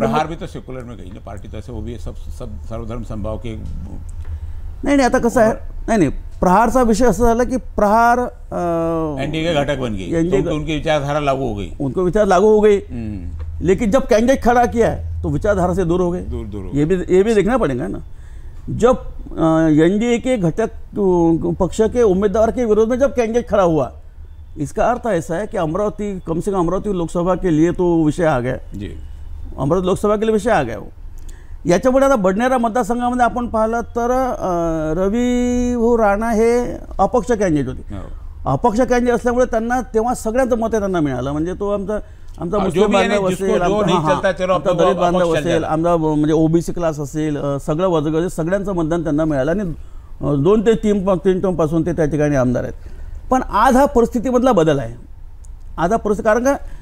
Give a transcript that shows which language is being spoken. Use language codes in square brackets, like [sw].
[hi] प्रहार भी तो सेक्युलर में गई ना पार्टी, तो ऐसे वो भी सब सर्वधर्म संभाव के. [mr] नाही, आता कसं आहे, नाही, प्रहारचा विषय असं झाला की प्रहार [hi] एनडीए का घटक बन गई, तो उनकी विचारधारा लागू हो गई, उनको विचार लागू हो गई. लेकिन जब कैंडिडेट खड़ा किया है तो विचारधारा से दूर हो गए. ये भी देखना पड़ेगा ना. जब एनडीए के घटक पक्ष के उम्मीदवार के विरोध में जब कैंडिडेट खड़ा हुआ, इसका अर्थ ऐसा है कि अमरावती, कम से कम अमरावती लोकसभा के लिए तो विषय आ गया जी, अमरावती लोकसभा के लिए विषय आ गया वो. [mr] याच्यापुढे आता बडनेरा मतदारसंघामध्ये आपण पाहिलं तर रवी राणा हे अपक्ष कॅन्डिडेट होते. अपक्ष कॅन्डिडेट असल्यामुळे त्यांना तेव्हा सगळ्यांचं मत त्यांना मिळालं, म्हणजे तो आमचा मुस्लिम बांधव असेल, आमचा दलित बांधव असेल, आमचा म्हणजे ओबीसी क्लास असेल, सगळं वर्ग असेल, सगळ्यांचं मतदान त्यांना मिळालं आणि 2 ते 3 टर्मपासून ते त्या ठिकाणी आमदार आहेत. पण आज हा परिस्थितीमधला बदल आहे. आज हा परिस्थिती, कारण का